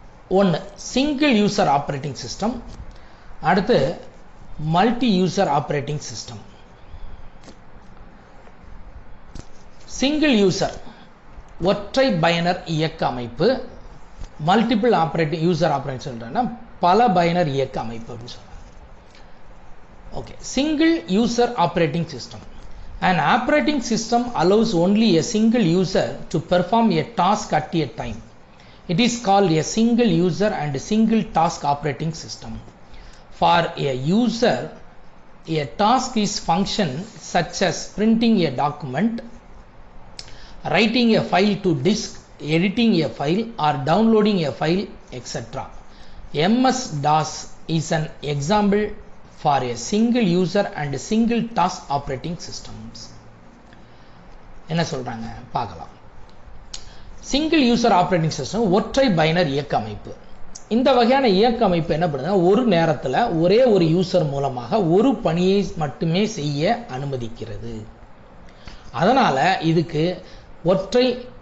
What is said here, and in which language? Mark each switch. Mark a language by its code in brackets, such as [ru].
[ta] 1, single user operating system. அடுத்து multi user operating system. Single user ஒற்றை பயனர் இயக்க அமைப்பு. மல்டிபிள் ஆப்ரேட்டிங் யூசர் ஆப்ரேட்டிங் சொல்றேன்னா பல பயனர் இயக்க அமைப்பு அப்படின்னு சொல்றாங்க. Okay, single user operating system. [en] An operating system allows only a single user to perform a task at a time. It is called a single user and single task operating system. For a user, a task is function such as printing a document, writing a file to disk, editing a file or downloading a file, etc. MS-DOS is an example for a single user and single task operating systems. [ta] என்ன சொல்றாங்க பார்க்கலாம். Single user operating system ஒற்றை பயனர் இயக்க அமைப்பு. இந்த வகையான இயக்க அமைப்பு என்ன பண்ணுதுன்னா, ஒரு நேரத்தில் ஒரே ஒரு யூசர் மூலமாக ஒரு பணியை மட்டுமே செய்ய அனுமதிக்கிறது. அதனால இதுக்கு ஒற்றை